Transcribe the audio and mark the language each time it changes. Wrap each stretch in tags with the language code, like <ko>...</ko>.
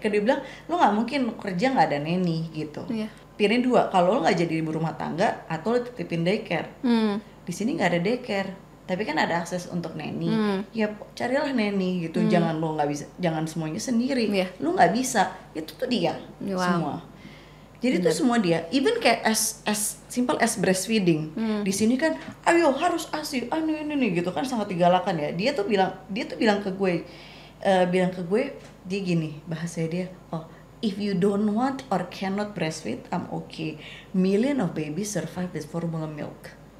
<id>Karena dia bilang, lo nggak mungkin kerja nggak ada neni gitu. Pilih dua, kalau lo nggak jadi ibu rumah tangga atau lo titipin daycare. Di sini nggak ada daycare. Tapi kan ada akses untuk neni, ya carilah neni gitu. Jangan lo nggak bisa, jangan semuanya sendiri. Lo nggak bisa, itu tuh dia semua. Jadi tuh semua dia.</id> <en>Even kayak as simple as breastfeeding.</en> <id>Di sini kan, ayo harus ASI, ini gitu kan sangat digalakan ya. Dia tuh bilang ke gue, dia gini bahasanya dia,</id> <en>oh if you don't want or cannot breastfeed, I'm okay. Million of babies survive with formula milk.</en>